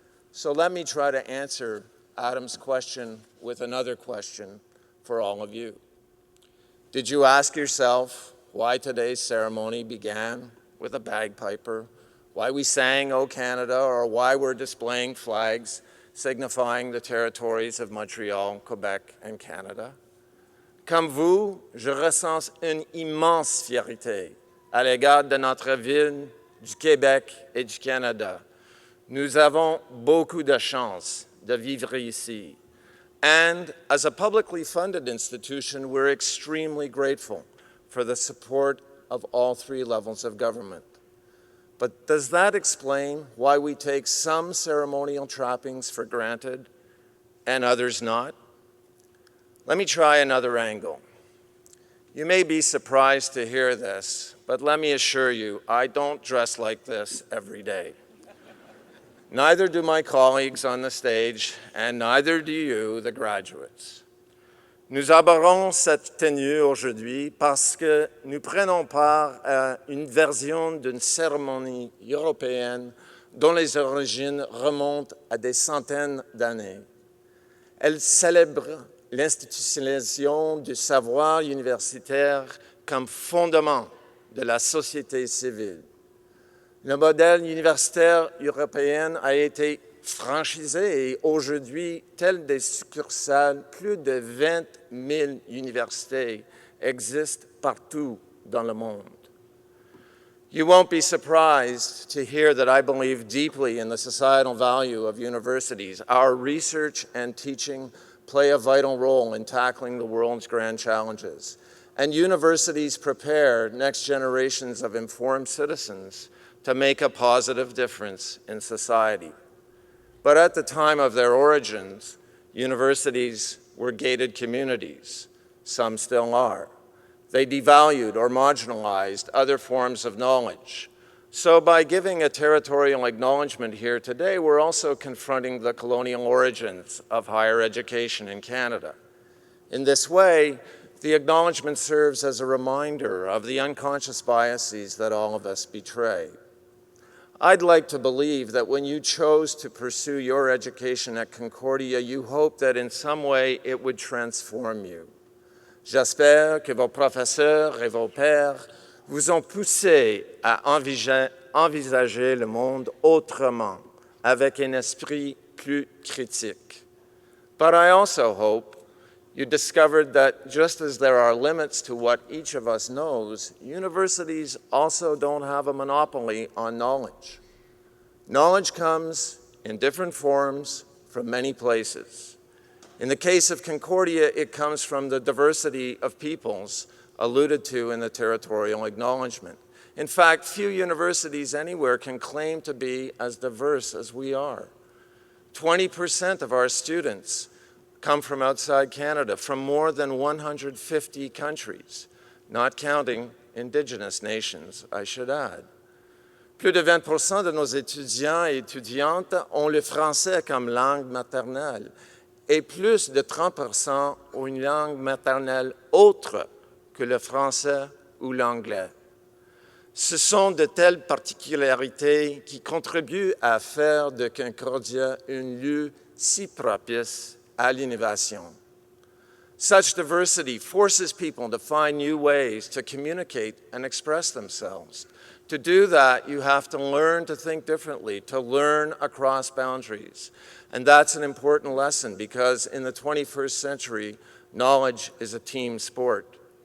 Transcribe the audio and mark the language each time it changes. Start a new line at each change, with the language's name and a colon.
English: So let me try to answer Adam's question with another question for all of you. Did you ask yourself why today's ceremony began with a bagpiper, why we sang O Canada, or why we're displaying flags signifying the territories of Montreal, Quebec, and Canada?
French: Comme vous, je ressens une immense fierté à l'égard de notre ville, du Québec et du Canada. Nous avons beaucoup de chance de vivre ici.
English: And as a publicly funded institution, we're extremely grateful for the support of all three levels of government. But does that explain why we take some ceremonial trappings for granted and others not? Let me try another angle. You may be surprised to hear this, but let me assure you, I don't dress like this every day. Neither do my colleagues on the stage, and neither do you, the graduates.
French: Nous abordons cette tenue aujourd'hui parce que nous prenons part à une version d'une cérémonie européenne dont les origines remontent à des centaines d'années. Elle célèbre l'institutionnalisation du savoir universitaire comme fondement de la société civile. Le modèle universitaire européen a été franchisé et aujourd'hui, telles des succursales, plus de 20 000 universités existent partout dans le monde.
English: You won't be surprised to hear that I believe deeply in the societal value of universities. Our research and teaching play a vital role in tackling the world's grand challenges. And universities prepare next generations of informed citizens to make a positive difference in society. But at the time of their origins, universities were gated communities. Some still are. They devalued or marginalized other forms of knowledge. So by giving a territorial acknowledgement here today, we're also confronting the colonial origins of higher education in Canada. In this way, the acknowledgement serves as a reminder of the unconscious biases that all of us betray. I'd like to believe that when you chose to pursue your education at Concordia, you hoped that in some way it would transform you.
French: J'espère que vos professeurs et vos pairs vous ont poussé à envisager le monde autrement, avec un esprit plus critique.
English: But I also hope you discovered that just as there are limits to what each of us knows, universities also don't have a monopoly on knowledge. Knowledge comes in different forms from many places. In the case of Concordia, it comes from the diversity of peoples alluded to in the territorial acknowledgement. In fact, few universities anywhere can claim to be as diverse as we are. 20% of our students come from outside Canada, from more than 150 countries, not counting Indigenous nations, I should add.
French: Plus de 20% de nos étudiants et étudiantes ont le français comme langue maternelle et plus de 30% ont une langue maternelle autre que le français ou l'anglais. Ce sont de telles particularités qui contribuent à faire de Concordia un lieu si propice à l'innovation.
English: Such diversity forces people to find new ways to communicate and express themselves. To do that, you have to learn to think differently, to learn across boundaries. And that's an important lesson because in the 21st century, knowledge is a team sport.